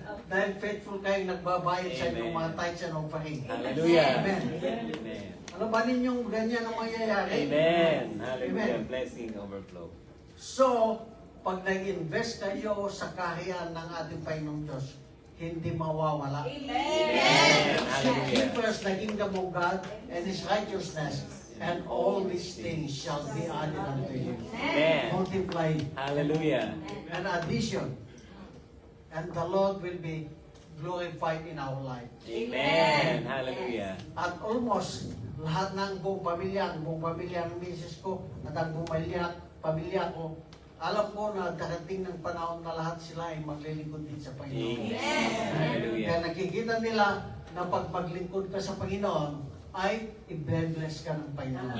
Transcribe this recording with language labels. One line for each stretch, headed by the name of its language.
Filipino: Dahil faithful kayong nagbabayad sa inyong mga
English: tithes and offering. Hallelujah. Amen. Amen.
Filipino: Ano ba ninyong ganyan ang mangyayari? Amen. Hallelujah. Amen.
English: Blessing overflow.
Filipino: So, pag nag-invest kayo sa kaharian ng ating Panginoong Diyos, hindi mawawala. Amen. Hallelujah.
English: Seek first the kingdom of God and His righteousness, and all these things shall be added unto you. Amen. Multiply Hallelujah. and addition, and the Lord will be glorified in our life. Amen. Hallelujah.
Filipino: At almost lahat ng buong pamilya ng misis ko, at ang buong pamilya ko, alam ko na darating ng panahon na lahat sila ay maglilingkod din sa Panginoon. Hallelujah. Kaya nakikita nila na pag maglingkod ka sa Panginoon, ay i-bless ka ng Panginoon.